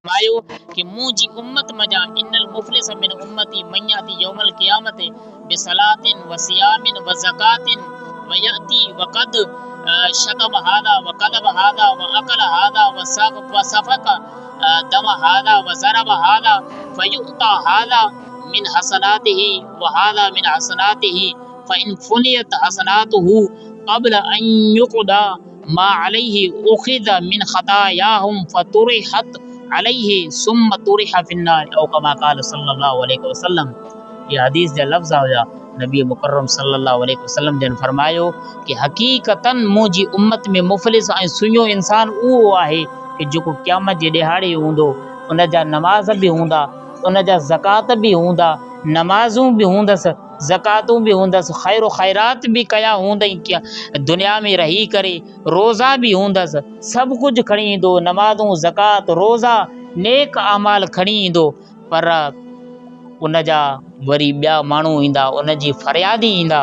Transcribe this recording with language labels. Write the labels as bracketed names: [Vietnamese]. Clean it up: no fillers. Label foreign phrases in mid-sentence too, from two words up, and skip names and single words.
[Sindhi] फरमायो कि मुंहिंजी उम्मत मजा [Arabic] إن المفلس من أمتي من يأتي يوم القيامة بصلاة وصيام وزكاة ويأتي وقد شتم هذا وقذف هذا وأكل هذا وسفك دم هذا وضرب هذا فيعطى هذا من حسناته وهذا من حسناته فإن فنيت حسناته قبل أن يقضى ما عليه أخذ من خطاياهم فطرحت عليه ثم طرح في النار أو كما قال صلى الله عليه وسلم. [Sindhi] ये हदीस जा लफ्ज़ हुआ। नबी मुकर्रम सल्लल्लाहु अलैहि वसल्लम जन फरमायो कि हकीकतन मुंहिंजी उम्मत में मुफ़लिस ऐं सुञो इंसान उहो आहे कि जेको क़यामत जे ॾिहाड़े हूंदो, उन जा नमाज़ बि हूंदा, उन जा ज़कात बि हूंदा, नमाज़ूं बि हूंदसि, ज़कातूं बि हूंदसि, ख़ैर ख़ैरात बि कया हूंदई, दुनिया में रही करे रोज़ा बि हूंदसि, सभु कुझु खणी ईंदो, नमाज़ूं, ज़कात, रोज़ा, नेक अमाल खणी ईंदो, पर उन जा वरी ॿिया माण्हू ईंदा, उन जी फ़रियादी ईंदा।